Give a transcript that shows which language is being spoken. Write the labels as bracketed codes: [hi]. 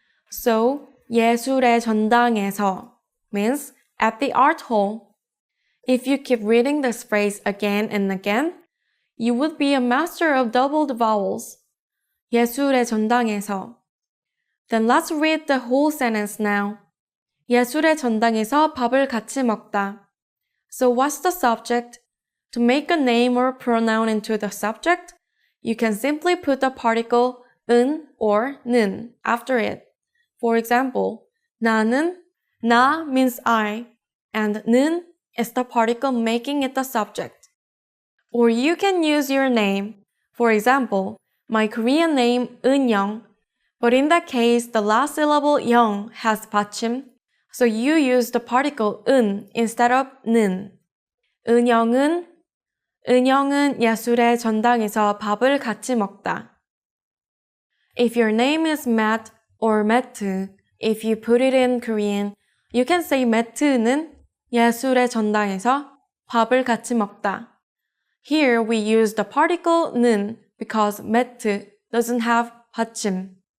[en] So [ko] 예술의 전당에서 [en] means at the art hall. If you keep reading this phrase again and again, you would be a master of doubled vowels. [ko] 예술의 전당에서. [en] Then let's read the whole sentence now. [ko] 예술의 전당에서 밥을 같이 먹다. [en] So what's the subject? To make a name or pronoun into the subject, you can simply put the particle 은 or 는 after it. For example, 나는, 나 means I, and 는 is the particle making it the subject. Or you can use your name. For example, my Korean name 은영, but in that case, the last syllable 영 has 받침, So you use the particle 은 instead of 는. [ko] 은영은 예술의 전당에서 밥을 같이 먹다. [en] If your name is Matt or Matt, if you put it in Korean, you can say Matt는 [ko] 예술의 전당에서 밥을 같이 먹다. [en] Here we use the particle 는 because Matt doesn't have 받침.